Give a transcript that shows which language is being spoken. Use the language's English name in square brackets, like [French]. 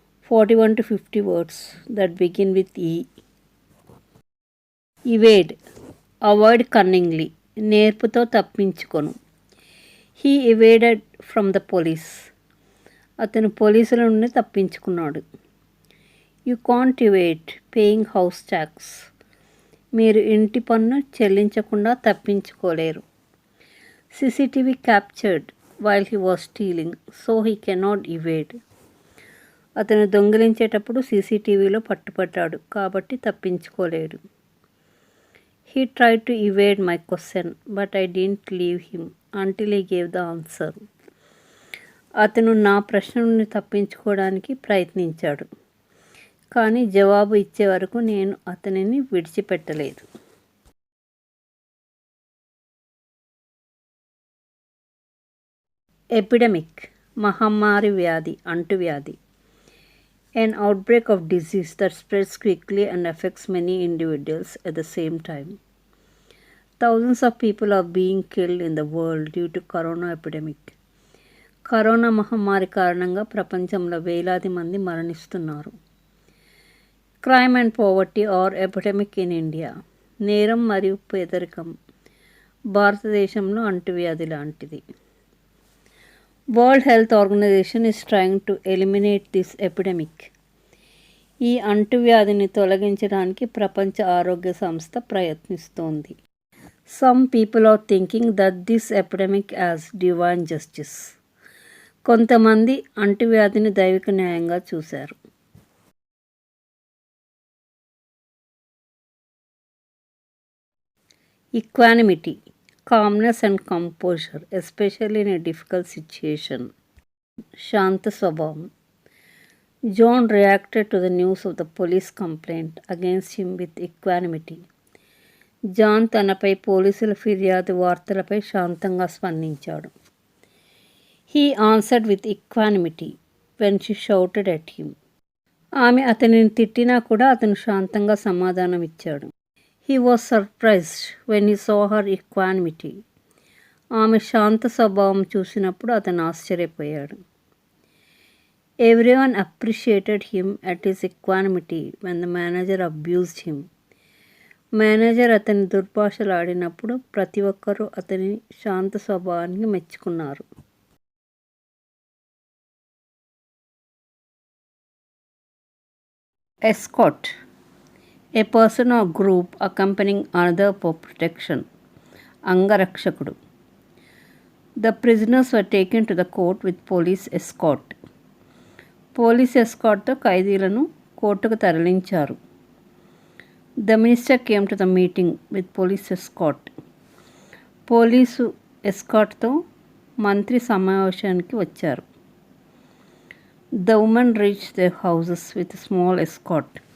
[English] 41 to 50 words that begin with E. Evade. Avoid cunningly. [Telugu] నేర్పుతో తప్పించుకొను. [English] He evaded from the police. [Telugu] అతను పోలీసుల నుండి తప్పించుకున్నాడు. [English] You can't evade paying house tax. [Telugu] మీరు ఇంటి పన్ను చెల్లించకుండా తప్పించుకోలేరు. [English] CCTV captured while he was stealing, so he cannot evade. [Telugu] అతను దొంగిలించేటప్పుడు సీసీటీవీలో పట్టుపడ్డాడు కాబట్టి తప్పించుకోలేడు. [English] He tried to evade my question, but I didn't leave him until he gave the answer. [Telugu] అతను నా ప్రశ్న నుండి తప్పించుకోవడానికి ప్రయత్నించాడు, కానీ జవాబు ఇచ్చే వరకు నేను అతనిని విడిచిపెట్టలేదు. ఎపిడమిక్. మహమ్మారి వ్యాధి, అంటువ్యాధి. [English] An outbreak of disease that spreads quickly and affects many individuals at the same time. Thousands of people are being killed in the world due to corona epidemic. [Telugu] Corona మహమ్మారి కారణంగా ప్రపంచంలో వేలాది మంది మరణిస్తున్నారు. [English] Crime and poverty are epidemic in India. [Telugu] నేరం మరియు పేదరికం భారతదేశంలో అంటువ్యాధి లాంటిది. [English] World Health Organization is trying to eliminate this epidemic. [Telugu] ఈ అంటువ్యాధిని తొలగించడానికి ప్రపంచ ఆరోగ్య సంస్థ ప్రయత్నిస్తోంది. [English] Some people are thinking that this epidemic as divine justice. [Telugu] కొంతమంది అంటువ్యాధిని దైవిక న్యాయంగా చూశారు. [English] Equanimity. calmness and composure, especially in a difficult situation. [Telugu] శాంత స్వభావం. [English] John reacted to the news of the police complaint against him with equanimity. [Telugu] John తనపై పోలీసుల ఫిర్యాదు వార్తలపై శాంతంగా స్పందించాడు. [English] He answered with equanimity when she shouted at him. [Telugu] ఆమె అతనిని తిట్టినా కూడా అతను శాంతంగా సమాధానం ఇచ్చాడు. [English] He was surprised when he saw her equanimity. [Telugu] ఆమె శాంత స్వభావం చూసినప్పుడు అతను ఆశ్చర్యపోయాడు. [English] Everyone appreciated him at his equanimity when the manager abused him. [Telugu] Manager అతని దుర్భాషలాడినప్పుడు ప్రతి ఒక్కరూ అతని శాంత స్వభావానికి మెచ్చుకున్నారు. [English] Escort. A person or group accompanying another for protection. [Telugu] అంగరక్షకుడు. [English] The prisoners were taken to the court with police escort. [Telugu] Police ఎస్కార్ట్తో ఖైదీలను కోర్టుకు తరలించారు. [English] The minister came to the meeting with police escort. [Telugu] Police ఎస్కార్ట్తో మంత్రి సమావేశానికి వచ్చారు. [English] The women reached their houses with a small escort.